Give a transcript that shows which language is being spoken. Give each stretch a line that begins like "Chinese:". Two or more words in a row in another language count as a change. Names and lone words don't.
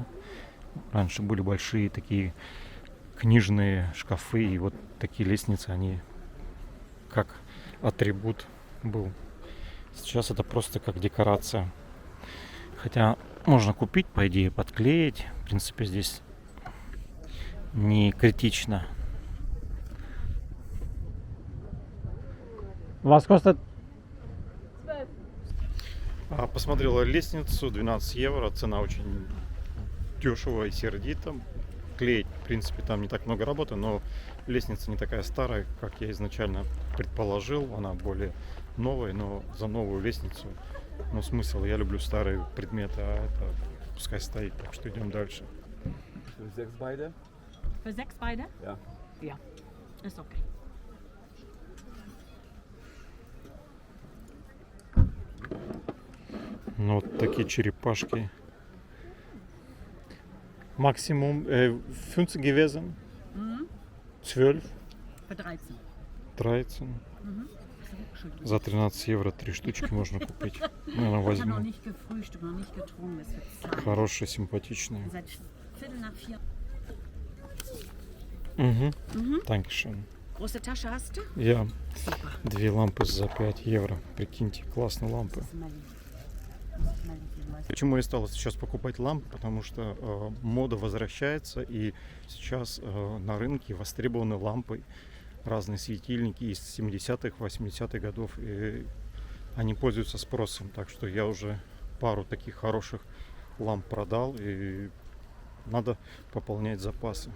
Russian: Раньше были большие такие книжные шкафы, и вот такие лестницы, они как атрибут был. Сейчас это просто как декорация. Хотя можно купить, по идее, подклеить. В принципе, здесь не критично.
German: Was kostet?
Russian: Посмотрела лестницу, 12 евро, цена очень дешево и сердито. Клеить, в принципе, там не так много работы, но лестница не такая старая, как я изначально предположил. Она более новая, но за новую лестницу, ну, смысл, я люблю старые предметы, а это пускай стоит, так что идем дальше.
German: Für 6 beide? Für 6 beide? Ja. Ja, ist okay.
Russian: Ну, вот такие черепашки.
German: Максимум 15 gewesen. 12. Für 13. 13.
Russian: За 13 евро 3 штучки можно купить. Наверное,
German: Ich habe noch
Russian: возьму.
German: nicht gefrühstückt, noch nicht getrunken. Es wird Zeit.
Russian: Хорошие, симпатичные.
German: Seit Viertel nach 4. Угу. Dankeschön. Große Tasche hast du?
Russian: Я
German: Super.
Russian: 2 лампы за 5 евро. Прикиньте, классные лампы.
German: Das ist mal lieb. Muss ich mal lieb lassen.
Russian: Почему я стал сейчас покупать лампы? Потому что мода возвращается, и сейчас на рынке востребованы лампы, разные светильники из 70-х, 80-х годов, и они пользуются спросом. Так что я уже пару таких хороших ламп продал, и надо пополнять запасы.